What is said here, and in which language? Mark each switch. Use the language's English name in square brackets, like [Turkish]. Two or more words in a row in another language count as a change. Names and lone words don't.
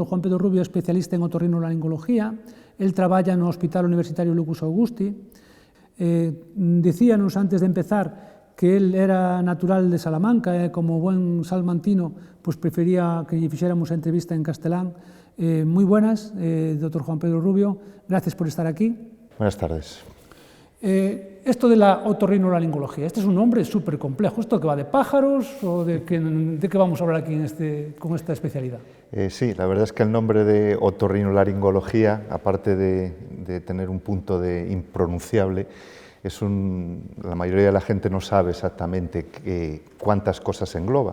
[Galician] Juan Pedro Rubio é especialista en otorrinolaringoloxía. El traballa no Hospital Universitario Lucus Augusti. Dicíanos antes de empezar que el era natural de Salamanca e como buen salmantino pues prefería que lle fixéramos a entrevista en castelán. Moi buenas, Dr. [Spanish] Juan Pedro Rubio, gracias por estar aquí. Buenas tardes. Esto de la otorrinolaringología, este es un nombre súper complejo. ¿Esto que va de pájaros o de qué vamos a hablar aquí con esta especialidad? Sí, la verdad es que el nombre de otorrinolaringología, aparte de tener un punto de impronunciable, la mayoría de la gente no sabe exactamente cuántas cosas engloba.